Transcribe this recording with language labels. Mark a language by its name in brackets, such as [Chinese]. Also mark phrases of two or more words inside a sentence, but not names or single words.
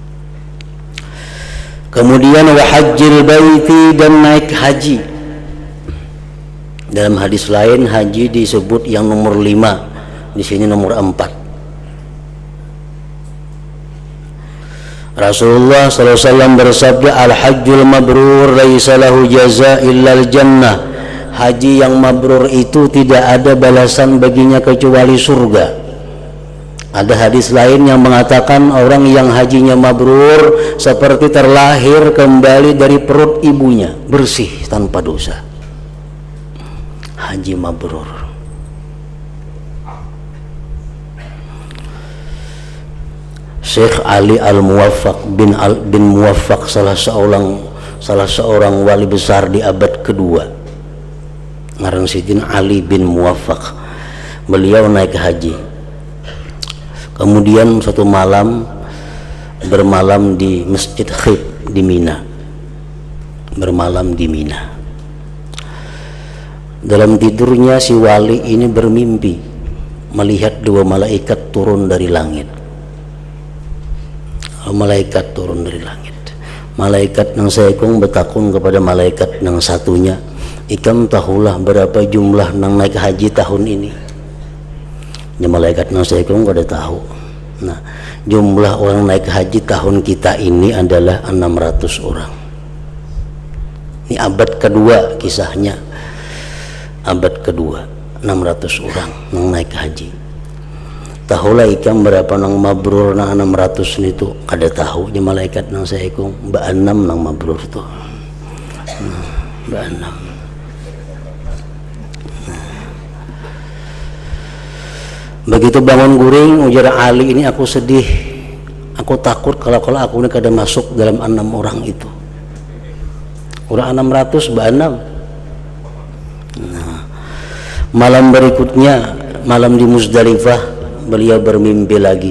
[Indonesian] Kemudian [Arabic] وحج البيت, [Indonesian] dan naik haji. Dalam hadis lain haji disebut yang nomor 5, di sini nomor 4. Rasulullah SAW bersabda, [Arabic] الحج المبرور ليس له جزاء إلا الجنة. [Indonesian] Haji yang mabrur itu tidak ada balasan baginya kecuali surga. Ada hadis lain yang mengatakan orang yang hajinya mabrur seperti terlahir kembali dari perut ibunya, bersih tanpa dosa. Haji mabrur. Syekh Ali Al-Muwaffaq bin Muwaffaq, salah seorang wali besar di abad kedua, [Banjar] ngaran Sidin [Indonesian] Ali bin Muwaffaq. Beliau naik haji, kemudian suatu malam bermalam di Masjid Khif di Mina. Bermalam di Mina. Dalam tidurnya si wali ini bermimpi melihat 2 malaikat turun dari langit. Malaikat turun dari langit. [Banjar] Malaikat yang seekong bertakun kepada malaikat yang satunya, ikam tahulah berapa jumlah nang naik haji tahun ini. Ya, malaikat yang seekong kada tahu. [Indonesian] Nah, jumlah orang naik haji tahun kita ini adalah 600 orang. Ini abad kedua kisahnya. Abad kedua, 600 orang yang naik haji. [Banjar] Tahulah ikam berapa nang mabrur nang 600 itu kada tahu. Di malaikat nang seekong mbak 6 nang mabrur tuh. Mbak 6. Begitu bangun guring ujar Ali ini, aku sedih, aku takut kalau aku ini kada masuk dalam 6 orang itu. Orang 600 mbak 6. [Indonesian] Nah, malam berikutnya, malam di Muzdalifah, beliau bermimpi lagi.